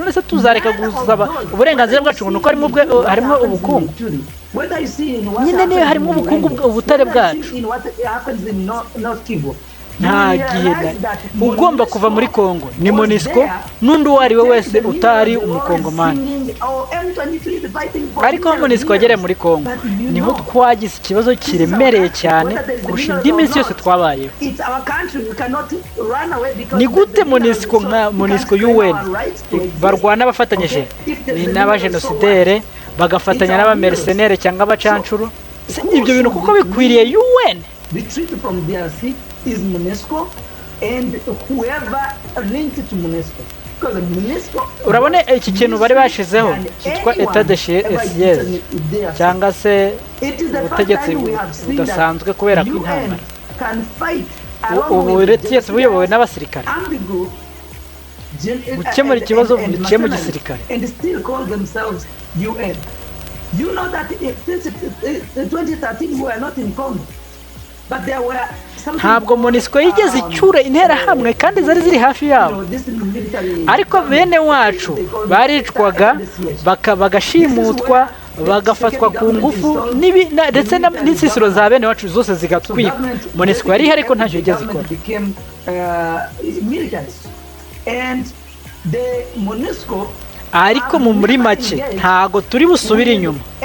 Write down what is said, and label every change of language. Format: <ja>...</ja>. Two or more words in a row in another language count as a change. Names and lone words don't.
<rw>none se tuzareka gusaba uburenganzira bwacu ngo nuko harimo ubukungu? nyine niyo harimo ubukungu, ubutare bwacu. nta gihe ugomba kuva muri Kongo ni MONUSCO n'undi uwo ari we wese utari umukongomani.</rw> <en>or M23 is fighting for</en> <rw>ariko MONUSCO yagere muri Kongo niho twagize ikibazo kiremereye cyane kurusha indi minsi yose twabayeho.</rw> <en>It's our country, we cannot run away because</en> <rw>Ni gute MONUSCO UN barwana bafatanyije ni n'abajenosidere bagafatanya n'abamercenaire cyangwa abacancuro? Ibyo bintu kuko bikwiriye UN.</rw> <en>retreat from DRC is MONUSCO and whoever linked to MONUSCO. Because MONUSCO,</en> <rw>urabona iki kintu bari bashizeho cyitwa</rw> <fr>etat de siège</fr> <rw>cyangwa se ubutegetsi budasanzwe kubera ko intambara ubutegetsi buyobowe n'abasirikare gukemura ikibazo biciye mu gisirikare.</rw> <en>and still call themselves UN. You know that since 2013 we are not in Congo, but there were</en> <rw>ntabwo MONUSCO yigeze icyura interahamwe kandi zari ziri hafi yabo, ariko bene wacu baricwaga bagashimutwa bagafatwa ku ngufu ndetse n'insisiro za bene wacu zose zigatwikwa. MONUSCO yari ariko ntacyo yigeze ikora. Ariko muri make ntago turi busubire inyuma.</rw>